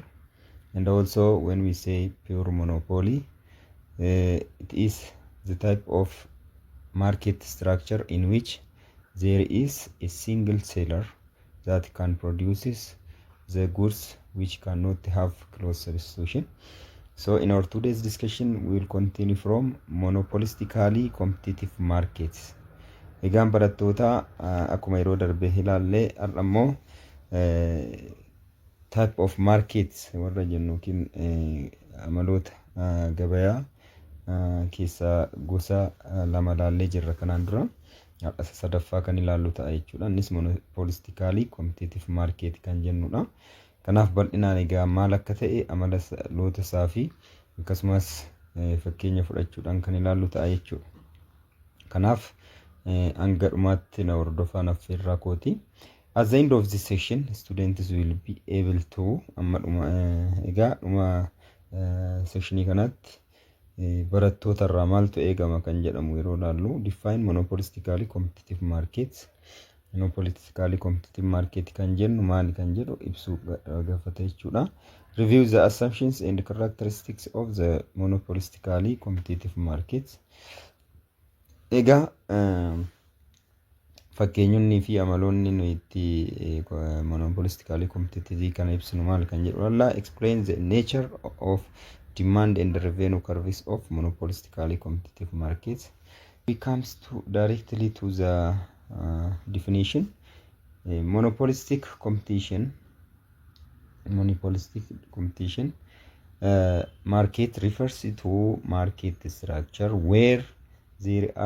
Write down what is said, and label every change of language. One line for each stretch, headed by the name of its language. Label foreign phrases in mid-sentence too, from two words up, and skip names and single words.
English: And also when we say pure monopoly, it is the type of market structure in which there is a single seller that can produces the goods which cannot have close substitution. So in our today's discussion, we will continue from monopolistically competitive markets.
Oromo: Egaan barattoota akkuma yeroo darbe ilaallee har'ammoo
English: type of markets
Oromo: warra jennu yookiin amaloota gabayaa keessaa gosa lama ilaallee jirra. Kanaan dura sadaffaa kan ilaallu ta'a jechuudha. Innis
English: monopolistically competitive market
Oromo: kan jennudha. Kanaaf bal'inaan egaa maal akka ta'e amala loota isaa fi akkasumas fakkeenya fudhachuudhaan kan ilaallu ta'a jechuudha. Kanaaf hanga dhumaatti na hordofaa affeerraa kooti.
English: At the end of this session, students will be able to
Oromo: egaa dhuma sectionii kanatti barattoota irraa maaltu eegama kan jedhamu yeroo ilaallu
English: define monopolistically competitive markets. Monopolistically competitive market
Oromo: kan jennu maali kan jedhu ibsuu gaafata jechuudha.
English: Review the assumptions and characteristics of the monopolistically competitive markets.
Oromo: Egaa fakkeenyonni fi amaloonni nuyi itti
English: monopolistically competitive
Oromo: kana ibsinu maal kan jedhu
English: explain the nature of demand and revenue curves of monopolistically competitive markets. We comes to directly to the definition. Monopolistic competition market refers to market structure where there are